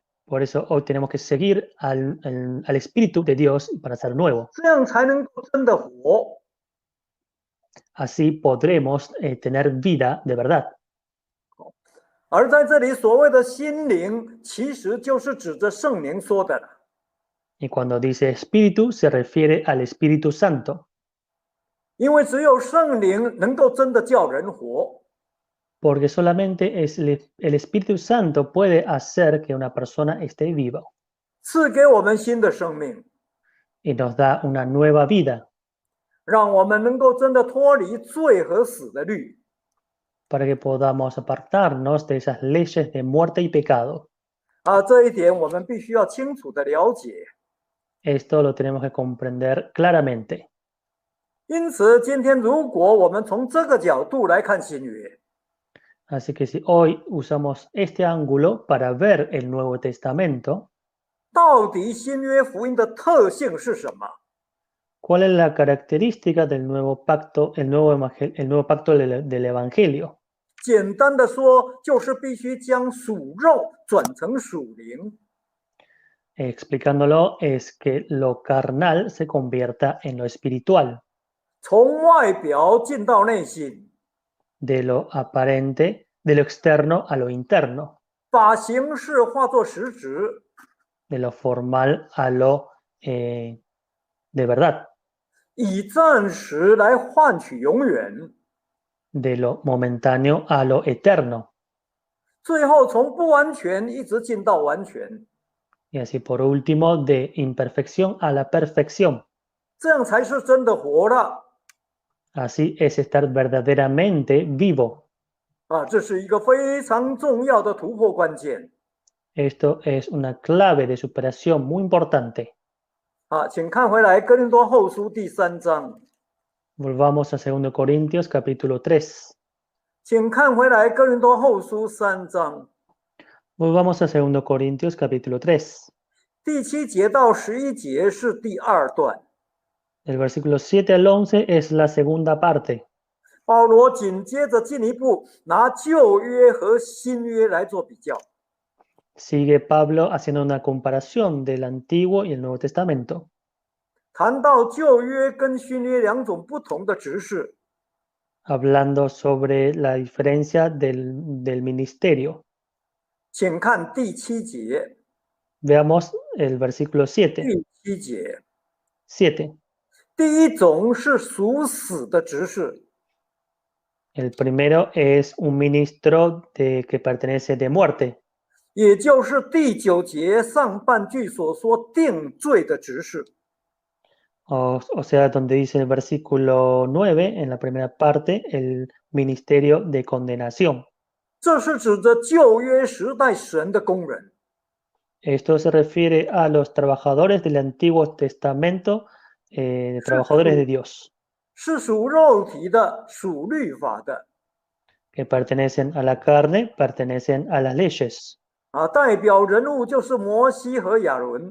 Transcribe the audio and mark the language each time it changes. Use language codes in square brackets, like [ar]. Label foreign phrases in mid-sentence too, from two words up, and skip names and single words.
[es] Por eso hoy tenemos que seguir al Espíritu de Dios para ser nuevo. [zh] 这样才能够真的活。 [es] Así podremos tener vida de verdad. [zh] 而在这里所谓的心灵，其实就是指着圣灵说的了。 [es] Y cuando dice Espíritu, se refiere al Espíritu Santo, [zh] 因为只有圣灵能够真的叫人活。 [es] porque solamente es el Espíritu Santo puede hacer que una persona esté viva [zh] 赐给我们新的生命， [es] y nos da una nueva vida [zh] 让我们能够真的脱离罪和死的律。 [es] para que podamos apartarnos de esas leyes de muerte y pecado. [zh] 这一点我们必须要清楚的了解。 [es] Esto lo tenemos que comprender claramente. [zh] 因此，今天如果我们从这个角度来看新约， [es] Así que si hoy usamos este ángulo para ver el Nuevo Testamento, [zh] 到底新约福音的特性是什么？ [es] ¿cuál es la característica del nuevo pacto, el nuevo pacto del Evangelio? [zh] 简单的说，就是必须将属肉转成属灵。 [es] Explicándolo es que lo carnal se convierta en lo espiritual, [zh] 从外表进到内心， [es] de lo aparente, de lo externo a lo interno, [zh] 把形式化作实质， [es] de lo formal a lo de verdad, [zh] 以暂时来换取永远， [es] de lo momentáneo a lo eterno, [zh] 最后从不完全一直进到完全， [es] y así por último de imperfección a la perfección. [zh] 这样才是真的活了。 [es] Así es estar verdaderamente vivo. [zh] 这是一个非常重要的突破关键。 [es] Esto es una clave de superación muy importante. [zh] 请看回来哥林多后书第3章， [es] Volvamos a 2 Corintios capítulo 3. [zh] 请看回来哥林多后书3章 [es] Volvamos a 2 Corintios capítulo 3. [zh] 第7节到11节是第2段。 [es] Del versículo 7 al 11 es la segunda parte. [zh] 保罗紧接着进一步拿旧约和新约来做比较。 [es] Sigue Pablo haciendo una comparación del Antiguo y el Nuevo Testamento. [zh] 谈到旧约跟新约两种不同的执事， [es] Hablando sobre la diferencia del ministerio. [zh] 请看第7节。 [es] Veamos el versículo 7. [zh] 第7节， [es] 7. [zh] 第一种是属死的执事， [es] El primero es un ministro que pertenece de muerte, [zh] 也就是第9节上半句所说定罪的执事。 [es] o sea, donde dice el versículo 9, en la primera parte, el ministerio de condenación. [zh] 这是指着旧约时代神的工人， [es] Esto se refiere a los trabajadores del Antiguo Testamento, trabajadores de Dios, [zh] 是属肉体的、属律法的， [es] que pertenecen a la carne, pertenecen a las leyes. [zh] 代表人物就是摩西和亚伦。